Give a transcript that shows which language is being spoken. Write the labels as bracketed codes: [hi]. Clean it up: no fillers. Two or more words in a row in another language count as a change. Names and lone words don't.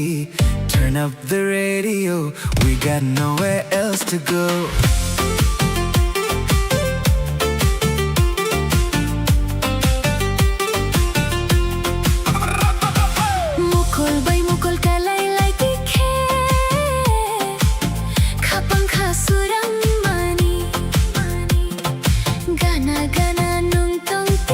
[en] Turn up the radio, we got nowhere else to go. [trp] Mukul bay mukul kalay lay tikhe, khapang khasurang mani, gana gana nung tong